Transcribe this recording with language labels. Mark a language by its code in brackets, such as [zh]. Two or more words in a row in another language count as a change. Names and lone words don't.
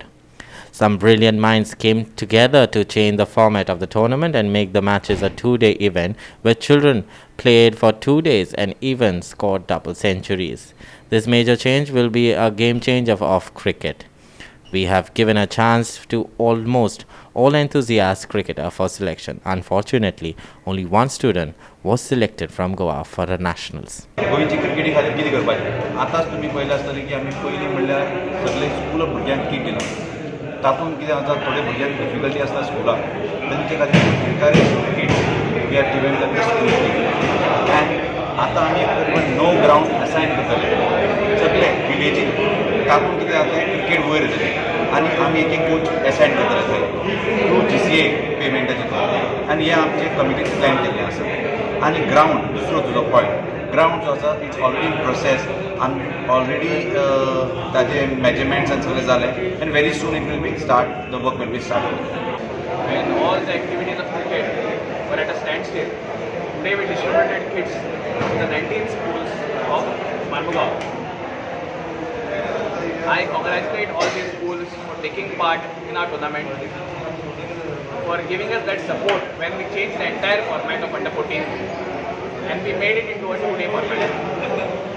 [en] Some brilliant minds came together to change the format of the tournament and make the matches a 2-day event where children played for 2 days and even scored double centuries. This major change will be a game changer of cricket. We have given a chance to almost all enthusiast cricketers for selection. Unfortunately, only one student was selected from Goa for the nationals. [kok] गोंयची क्रिकेटी खातीर कितें करपाचें आतांच तुमी पळयलें आसतलें की आमी पयलीं म्हणल्यार सगळे स्कूल भुरग्यांक किट दिना तातूंत कितें जाता थोडे भुरग्यांक डिफिकल्टी आसता स्कुलाक तांचे खातीर एनकरेज किट [en] we are given them the school kit and [kok] आतां आमी [en] now ground assign [kok] करतले सगळे विलेजीन तातूंत कितें जाता क्रिकेट वयर येतलें आनी आमी एक कोच असायन करतले थंय थ्रू GCA पेमेंटाचे थ्रू आनी हे आमचे कमिटीन प्लॅन केल्लें आसा आनी ग्रावंड दुसरो तुजो पॉयंट ग्रावंड जो आसा [en] it's already in process [kok] आनी ऑलरेडी ताजे मेजरमेंट्स आनी सगळें जालें [en] and very soon it will be start the work will be start [kok] द वर्क वील बी स्टार्ट [en] when all the activities of cricket were at a standstill. Today we distributed kits in the 19 schools of Mormugaon. I congratulate all these schools for taking part in our tournament, for giving us that support when we changed the entire format of Under 14 and we made it into a 2-day format.